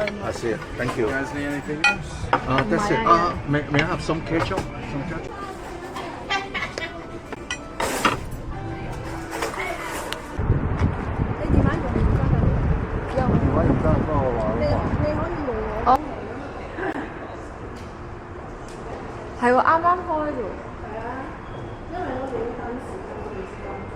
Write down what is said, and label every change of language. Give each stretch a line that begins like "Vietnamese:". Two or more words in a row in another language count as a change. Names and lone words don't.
English: I see it. Thank you. You guys need anything else? That's it. May I have some ketchup? Some ketchup. Oh.
Cantonese: 係喎，啱啱開啫喎。係啊，因為我哋要等時間，我哋時間